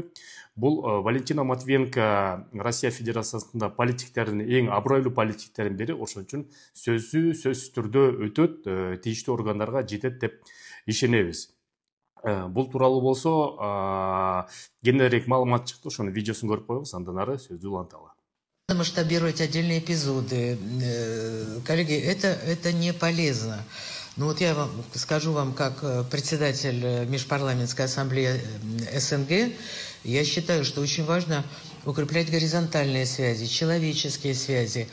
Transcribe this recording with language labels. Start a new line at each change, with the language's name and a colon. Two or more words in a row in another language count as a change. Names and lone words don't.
Kyrgyz: Бул Валентина Матвиенко Россия Федерациясында политиктердин эң абройлуу политиктердин бири. Ошон үчүн сөзсүз түрдө өтөт, тийиштүү органдарга жетет деп ишенебиз. Бул тууралуу болсо кененирээк маалымат чыкты, ошонун видеосун көрүп коебуз, андан ары сөздү уланталы.
Russian: Масштабировать отдельные эпизоды. Коллеги, это не полезно. Ну вот я вам скажу вам, как председатель Межпарламентской ассамблеи СНГ, я считаю, что очень важно укреплять горизонтальные связи, человеческие связи.